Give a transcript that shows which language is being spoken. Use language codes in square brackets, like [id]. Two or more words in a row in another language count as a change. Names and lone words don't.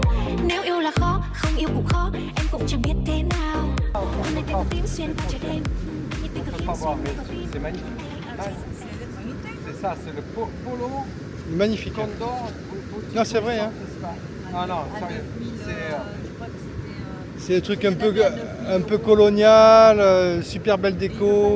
[vi] Nếu yêu là khó, không yêu cũng khó, em cũng chẳng biết thế nào. Hôm nay tên tím xuyên qua trời đêm. [fr] C'est magnifique. C'est ça, c'est le polo. Magnifique. Condor. Non, c'est vrai. Hein. Ah non, sérieux. C'est des trucs un peu colonial, super belle déco.